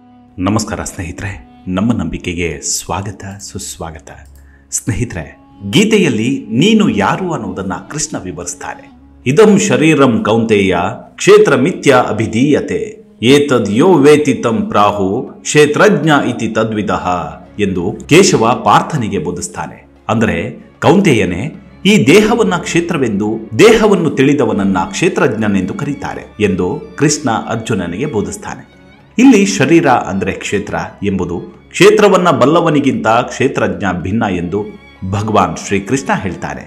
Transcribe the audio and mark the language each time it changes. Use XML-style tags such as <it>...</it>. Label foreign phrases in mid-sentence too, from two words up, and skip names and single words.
<kn>ನಮಸ್ಕಾರ ಸ್ನೇಹಿತರೆ, ನಮ್ಮ ನಂಬಿಕೆಗೆ ಸ್ವಾಗತ ಸುಸ್ವಾಗತ. ಸ್ನೇಹಿತರೆ, ಗೀತೆಯಲ್ಲಿ ನೀನು ಯಾರು ಅನ್ನೋದನ್ನ ಕೃಷ್ಣ ವಿವರಿಸ್ತಾನೆ.</kn> <sa>ಇದಂ ಶರೀರಂ ಕೌಂತೆಯ ಕ್ಷೇತ್ರ ಮಿಥ್ಯ ಅಭಿಧೀಯತೆ ಏತದ್ ಯೋ ವೇತಿ ತಂ ಪ್ರಾಹು ಕ್ಷೇತ್ರಜ್ಞ ಇತಿ ತದ್ವಿದಃ</sa> <kn>ಎಂದು ಕೇಶವ ಪಾರ್ಥನಿಗೆ ಬೋಧಿಸ್ತಾನೆ. ಅಂದರೆ ಕೌಂತೆಯನೇ, ಈ ದೇಹವನ್ನ ಕ್ಷೇತ್ರವೆಂದು, ದೇಹವನ್ನು ತಿಳಿದವನನ್ನ ಕ್ಷೇತ್ರಜ್ಞನೆಂದು ಕರೀತಾರೆ ಎಂದು ಕೃಷ್ಣ ಅರ್ಜುನನಿಗೆ ಬೋಧಿಸ್ತಾನೆ. ಇಲ್ಲಿ ಶರೀರ ಅಂದರೆ ಕ್ಷೇತ್ರ ಎಂಬುದು ಕ್ಷೇತ್ರವನ್ನ ಬಲ್ಲವನಿಗಿಂತ ಕ್ಷೇತ್ರಜ್ಞ ಭಿನ್ನ ಎಂದು ಭಗವಾನ್ ಶ್ರೀಕೃಷ್ಣ ಹೇಳ್ತಾರೆ.</kn>